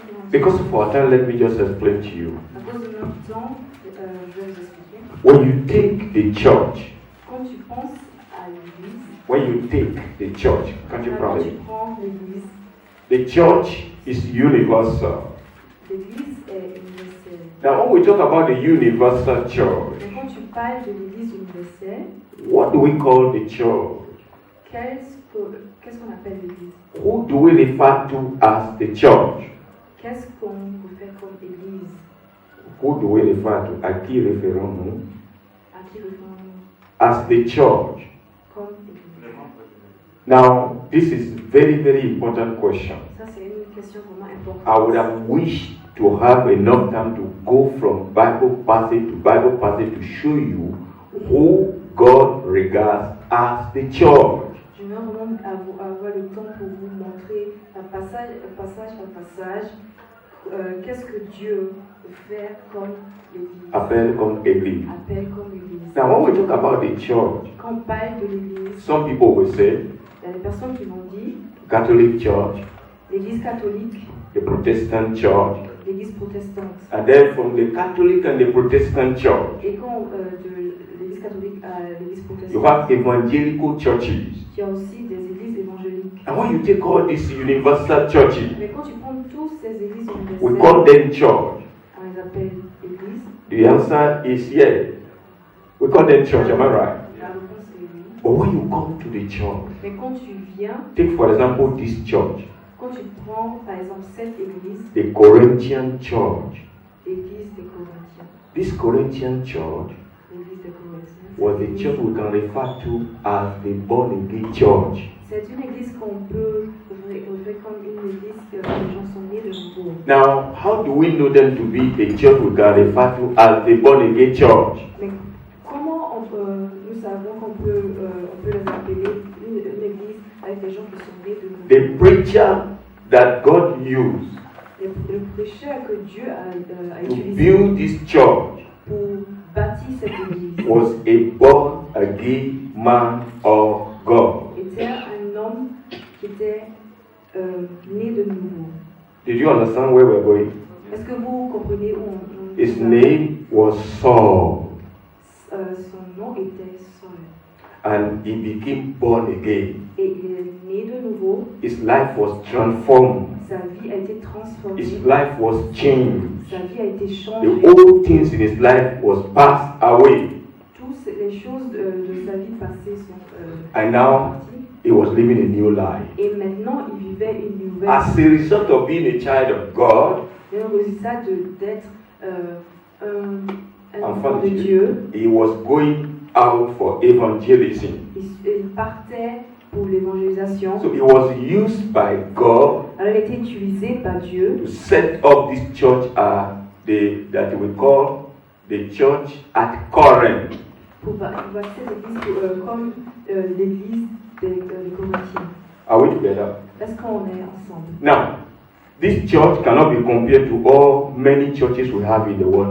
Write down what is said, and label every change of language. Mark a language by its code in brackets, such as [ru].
[en] Because of our time, let me just explain to you. [fr] À cause de notre temps, je vais vous expliquer. [en] When you take the church, [fr] Quand tu penses à l'église, [en] when you take the church, can't you [fr] quand [en] promise? [fr] tu prends l'église, [en] The church is universal. [fr] l'église est universelle. [en] Now, when we talk about the universal church, [fr] Mais quand tu parles de l'église universelle, [en] what do we call the church? [fr] qu'est-ce qu'on appelle l'église? [en] Who do we refer to as the church? [fr] Qu'est-ce qu'on peut faire comme église? [en] Who do we refer to? [fr] À qui référons-nous? À qui référons-nous [en] As the church. [fr] comme église? [en] Now, this is very, very important question. [fr] Ça, c'est une question vraiment importante. [en] I would have wished to have enough time to go from Bible passage to show you who God regards as the church. [fr] Je veux vraiment avoir le temps pour vous montrer passage par passage qu'est-ce que Dieu peut faire comme l'église. Appelle comme église. Appelle comme l'église. [en] Now, when we talk about the church, [fr] Quand on parle de l'église, [en] some people will say [fr] il y a des personnes qui vont dire [en] Catholic Church, [fr] l'église catholique, [en] the Protestant church, [fr] l'église protestante. [en] and then from the Catholic and the Protestant church, [fr] Et quand de l'église catholique à l'église [en] you [fr] protestante, [en] have evangelical churches. [fr] il y a aussi des églises évangéliques. [en] And when you take all these universal churches, [fr] Mais quand tu prends toutes ces églises [en] we call [fr] universelles, [en] them church. [fr] on les appelle églises. [en] The answer is yes. We call them church, am I right? [fr] La réponse est oui. [en] But when you come to the church, [fr] Mais quand tu viens, [en] take for example this church, [fr] quand tu prends par exemple cette église, [en] the Corinthian church. [fr] l'église des Corinthiens, [en] This Corinthian church [fr] l'église des Corinthiens, [en] was the church we can refer to as the born again church. [fr] c'est une église qu'on peut regarder comme une église que les gens sont nés de nouveau. [en] Now, how do we know them to be the church we can refer to as the born again church? [fr] Mais comment nous savons qu'on peut les appeler une église avec des gens qui sont nés de nouveau? [en] The preacher that God used [fr] Le prêcheur que Dieu a [en] to [fr] utilisé [en] build this church [fr] pour bâtir cette église [en] was a born again man of God. [fr] était un homme qui était né de nouveau. [en] Did you understand where we're going? [fr] Est-ce que vous comprenez où on [en] His name was Saul, [fr] son nom était Saul. [en] and he became born again. [fr] Et il est né de nouveau. [en] His life was transformed. [fr] Sa vie a été transformée. [en] His life was changed. [fr] Sa vie a été [en] The [fr] changée. [en] old things in his life was passed away, [fr] Toutes les choses de sa vie passée sont [en] and now [fr] parties. [en] he was living a new life. [fr] Et maintenant, il vivait une nouvelle [en] As a result of being a child of God, [fr] le résultat d'être un enfant enfant de de Dieu, Dieu. [en] he was going out for evangelism. [fr] Il partait pour l'évangélisation. [en] So he was used by God [fr] Alors, il a été utilisé par Dieu [en] to set up this church that we call the church at Corinth. [fr] pour bâtir cette église comme l'église des Corinthiens. [en] Are we together? [fr] Est-ce qu'on est ensemble? [en] Now, this church cannot be compared to all many churches we have in the world